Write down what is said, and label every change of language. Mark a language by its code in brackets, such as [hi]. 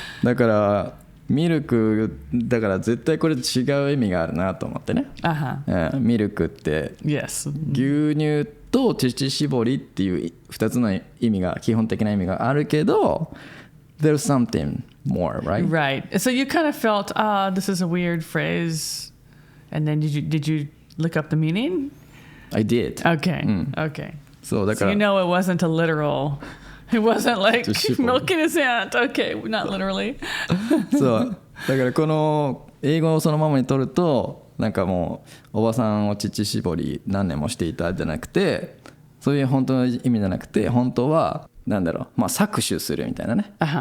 [ja] だからミルクだから絶対これ違う意味があるなと思ってね。ミルクって、 [en] Yes. [ja] 牛乳と乳搾りっていう2つの意味が基本的な意味があるけど、 [en] there's something more, right? [ja] Right. [en] So you kind of felt, this is a weird phrase.And then did you look up the meaning? I did. Okay. Okay. So you know it wasn't a literal. It wasn't like milking his aunt. Okay, not literally. [ja] そうだからこの英語をそのままに取るとなんかもうおばさんを乳搾り何年もしていたじゃなくて、そういう本当の意味じゃなくて、本当はなんだろう、まあ搾取するみたいなね。